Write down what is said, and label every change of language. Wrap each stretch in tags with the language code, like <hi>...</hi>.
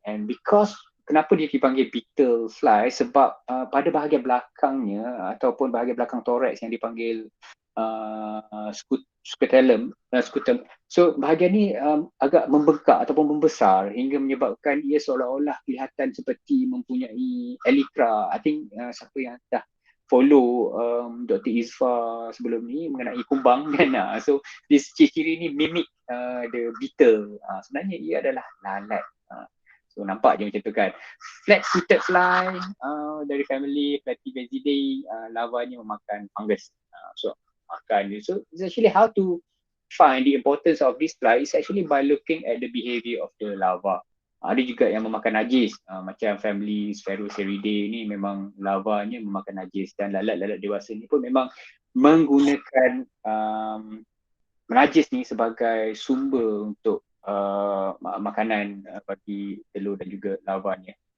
<en>And because,</en> <ms>kenapa dia dipanggil beetle fly? Sebab pada bahagian belakangnya ataupun bahagian belakang thorax yang dipanggil scutum. So bahagian ni agak membengkak ataupun membesar hingga menyebabkan ia seolah-olah kelihatan seperti mempunyai elytra.</ms> <en>I think</en> <ms>siapa yang dah follow Dr. Izfa sebelum ni mengenai kumbang kan. So this ciri ni</ms> <en>mimic the beetle.</en> <ms>Sebenarnya ia adalah lalat. So nampak je macam tu kan. Flat-footed fly dari family Platyvesidae, larvanya memakan fungus. So makan je.</ms> <en>So it's actually how to find the importance of this fly is actually by looking at the behavior of the larva.</en> <ms>Ada juga yang memakan najis, macam family Sphaeroceridae ni memang larvanya memakan najis, dan lalat-lalat dewasa ni pun memang menggunakan najis ni sebagai sumber untuk makanan bagi telur dan juga larvanya.</ms>